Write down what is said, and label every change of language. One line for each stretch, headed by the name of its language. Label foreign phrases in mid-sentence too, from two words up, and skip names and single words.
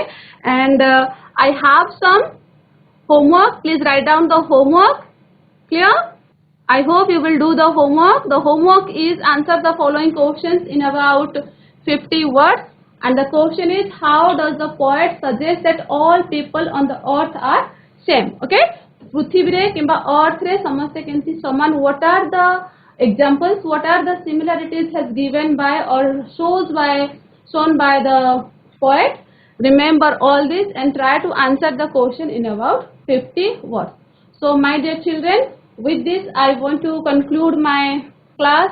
English: And I have some homework. Please write down the homework. Clear? I hope you will do the homework. The homework is answer the following questions in about 50 words. And the question is, how does the poet suggest that all people on the earth are same? Okay?
Odia: ପୃଥିବୀ କିମ୍ବା ଅର୍ଥ ରେ ସମସ୍ତେ କେମିତି ସମାନ.
English: What are the examples? What are the similarities has given by or shown by the poet? Remember all this and try to answer the question in about 50 words. So my dear children, with this I want to conclude my class.